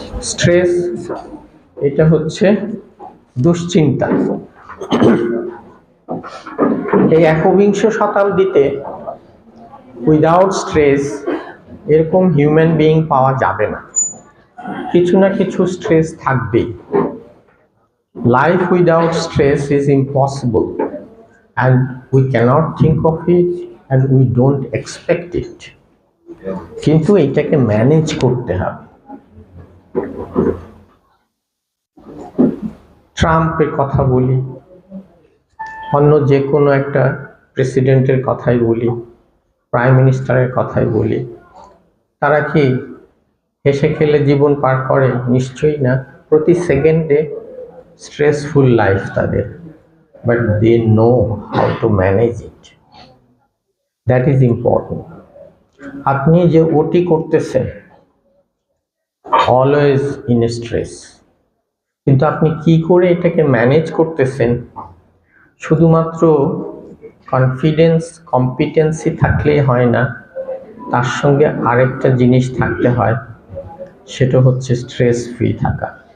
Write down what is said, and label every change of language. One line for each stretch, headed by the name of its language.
Bangla: Stress এটা হচ্ছে দুশ্চিন্তা। এই একবিংশ শতাব্দীতে উইদাউট স্ট্রেস এরকম হিউম্যান বিইং পাওয়া যাবে না, কিছু না কিছু স্ট্রেস থাকবেই।
English: life without stress is impossible and we cannot think of it and we don't expect it,
Bangla: কিন্তু এটাকে ম্যানেজ করতে হবে। ট্রাম্পের কথা বলি, অন্য যে কোনো একটা প্রেসিডেন্টের কথাই বলি, প্রাইম মিনিস্টারের কথাই বলি, তারা কি হেসে খেলে জীবন পার করে? নিশ্চয়ই না। প্রতি সেকেন্ডে স্ট্রেসফুল লাইফ তাদের,
English: but they know how to manage it. That is important.
Bangla: আপনি যে ওটি করতেছেন
English: always in stress,
Bangla: কিন্তু আপনি কি করে এটাকে ম্যানেজ করতেছেন? শুধুমাত্র কনফিডেন্স, কম্পিটেন্সি থাকলেই হয় না, তার সঙ্গে আরেকটা জিনিস থাকতে হয়, সেটা হচ্ছে স্ট্রেস ফ্রি থাকা।